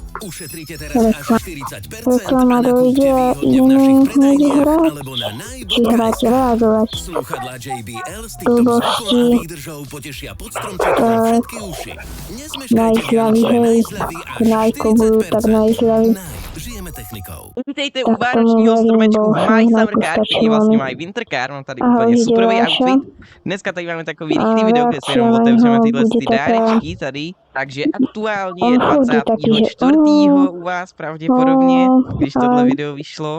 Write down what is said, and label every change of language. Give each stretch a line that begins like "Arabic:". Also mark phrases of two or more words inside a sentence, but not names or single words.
Slovak: Reklama dojde a ideme niekde hrať. Či hrať, reagovať. Blbosti. Tak. Najzľavý, hej. Najko budú tak najzľavý.
Czech: Vítejte u vánočního stromečku My Summer Car, který vlastně mají Winter Car, mám tady úplně superový outfit. Dneska tady máme takový rychlý video, kde si jenom otevřeme tyhle dárečky tady. Takže aktuálně je 24. u vás pravděpodobně, když tohle video vyšlo.